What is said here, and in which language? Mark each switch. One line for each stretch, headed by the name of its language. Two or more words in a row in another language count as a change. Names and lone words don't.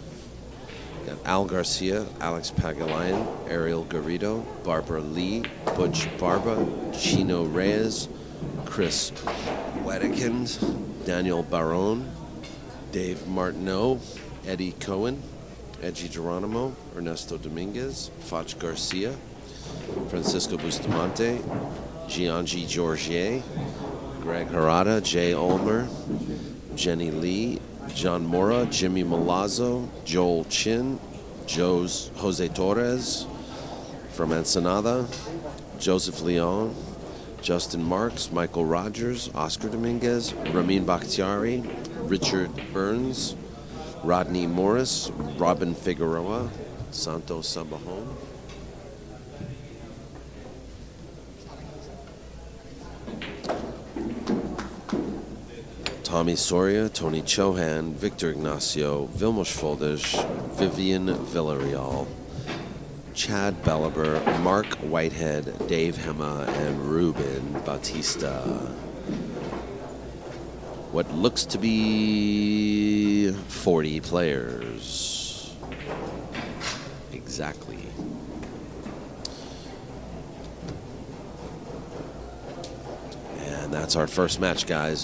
English: Got Al Garcia, Alex Pagulayan, Ariel Garrido, Barbara Lee, Butch Barba, Chino Reyes, Chris Wedekins, Daniel Barone, Dave Martineau, Eddie Cohen, Edgy Geronimo, Ernesto Dominguez, Fach Garcia, Francisco Bustamante, Gianji Georgier, Greg Harada, Jay Ulmer, Jenny Lee, John Mora, Jimmy Malazzo, Joel Chin, Jose Torres from Ensenada, Joseph Leon, Justin Marks, Michael Rogers, Oscar Dominguez, Ramin Bakhtiari, Richard Burns, Rodney Morris, Robin Figueroa, Santos Sabajon. Tommy Soria, Tony Chohan, Victor Ignacio, Vilmos Foldish, Vivian Villarreal, Chad Bellaber, Mark Whitehead, Dave Hemmah, and Ruben Bautista. What looks to be 40 players. Exactly. And that's our first match, guys.